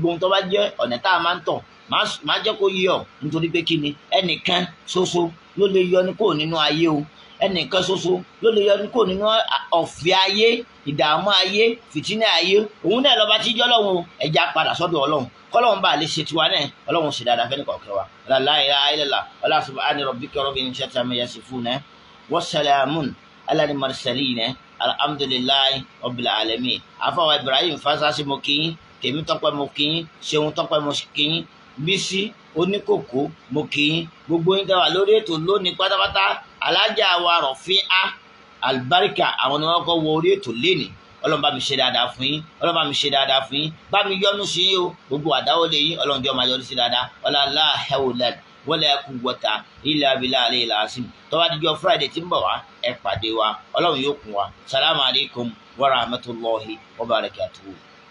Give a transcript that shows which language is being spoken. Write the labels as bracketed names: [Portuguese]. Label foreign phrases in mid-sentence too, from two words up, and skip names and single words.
[Yoruba] ohun tó bá jẹ́ ọ̀nà tá a máa ń tọ̀ máa jẹ́ kó yé ọ nítorí pé kí ni ẹnìkan ṣoṣo ló lè yọ ní kò nínú ayé o ẹnìkan ṣoṣo ló lè yọ ní kò nínú ọ̀fẹ́ ayé ìdààmú ayé fìtínà ayé òun náà lọ́ba tíjọ́ lọ́wọ́ ẹja padà sọ́dọ̀ Ọlọ́run kọ́lọ́run bá lè ṣe tiwa náà Ọlọ́run ṣe dáadáa fẹ́ni kọ̀ọ̀kan wa [Arabic] لا إله إلا الله ولا سبحان ربك رب العزة عما يصفون وسلام على المرسلين الحمد لله رب العالمين [Yoruba] àfọwọ́ Ibrahim Fasasi mo kí yín tèmi tọ́pẹ́ mo kí yín ṣeun tọ́pẹ́ mo kí yín Bísí oníkòkó mo kí yín gbogbo yín dáwà lórí ètò lónìí pátápátá alájà wa Rọ̀fíà Albarika àwọn ni wọ́n kọ́ wọ orí ètò lénìí Ọlọ́run bá mi ṣe dáadáa fún yín Ọlọ́run bá mi ṣe dáadáa fún yín bá mi yọ́nú sí yín o gbogbo àdáwọlé yín Ọlọ́run jẹ́ ọmọ ayọ́nú sí dáadáa [Arabic] ولا لا حول ولا قوة إلا بالله العظيم [Yoruba] tó bá dijọ́ Friday tí ń bọ̀ wá ẹ pàdé wa Ọlọ́run yóò kún wa [Arabic] السلام عليكم ورحمة الله وبركاته.